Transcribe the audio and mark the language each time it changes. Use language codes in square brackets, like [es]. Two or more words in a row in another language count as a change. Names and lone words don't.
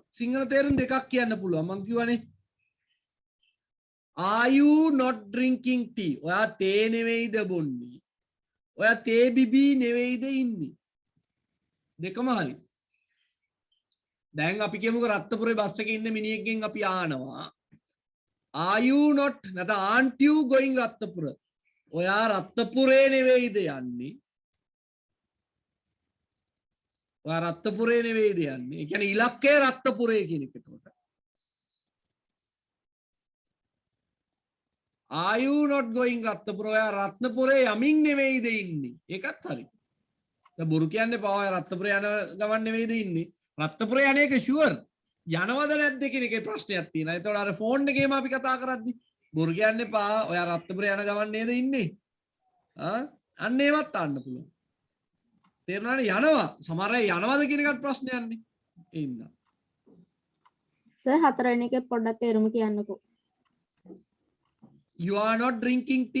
[si] සිංහල තේරුම් දෙකක් කියන්න පුළුවන්. මං කියවනේ [en] Are you not drinking tea? [si] ඔයා තේ නෙවෙයිද බොන්නේ? ඔයා තේ බිබී නෙවෙයිද ඉන්නේ? දෙකම හරි. දැන් අපි කියමුකෝ රත්නපුරේ බස් එකේ ඉන්න මිනිහෙක්ගෙන් අපි ආනවා [en] Are you not [si] නැත්නම් [en] aren't you going [si] රත්නපුර? ඔයා රත්නපුරේ නෙවෙයිද යන්නේ? ඔයා රත්නපුරේ නෙවෙයිද යන්නේ? ඒ කියන්නේ ඉලක්කය රත්නපුරේ කියන එක එතකොට. [en] Are you not going රත්නපුර? [si] ඔයා රත්නපුරේ යමින් නෙවෙයිද ඉන්නේ? ඒකත් හරි. දැන් බොරු කියන්නේ පා ඔයා රත්නපුරේ යන ගමන් නෙවෙයිද ඉන්නේ? රත්නපුරේ යන්නේ ඒක ෂුවර්. යනවද නැද්ද කියන එකේ ප්‍රශ්නයක් තියෙනවා. ඒතකොට අර ෆෝන් එකේම අපි කතා කරද්දි බොරු කියන්නේ පා ඔයා රත්නපුරේ යන ගමන් නේද ඉන්නේ? අන්න ඒවත් අහන්න පුළුවන්. තේරුණානේ යනවා. සමහර අය යනවද කියන එකත් ප්‍රශ්නයක් නේ. ඒ ඉන්නා. සර් හතරවෙනි එකේ පොඩ්ඩක් තේරුම කියන්නකෝ. [en] You are not drinking tea.